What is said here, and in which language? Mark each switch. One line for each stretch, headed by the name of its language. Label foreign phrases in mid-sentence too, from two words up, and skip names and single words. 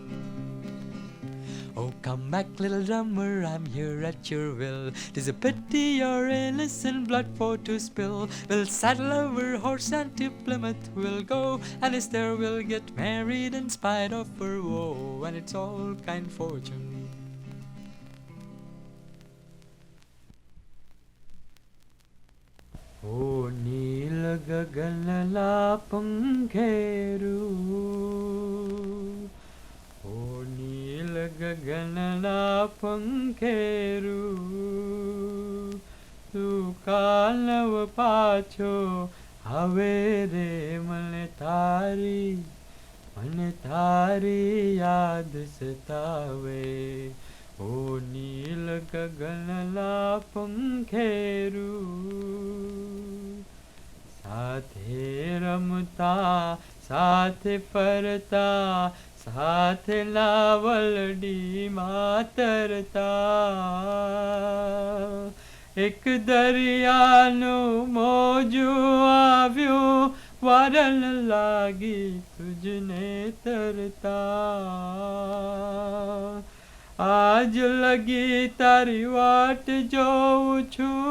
English: Oh, come back, little drummer, I'm here at your will. 'Tis a pity your innocent blood for to spill. We'll saddle our horse and to Plymouth we'll go, and it's there we'll get married in spite of her woe, and it's all kind fortune."
Gujarati: ઓ નીલ ગગનના પંખેરુ, ઓ નીલ ગગનના પંખેરુ, તું કલવ પાછો આવે રે મન તારી યાદ સતાવે. ઓ નીલ ગગનના પંખેરુ, સાથે રમતા સાથે ફરતા સાથે લાવલડી માતરતા એક દરિયાનું મોજું આવ્યો વારન લાગી તુજને તરતા આજ લગી તારી વાટ જો છું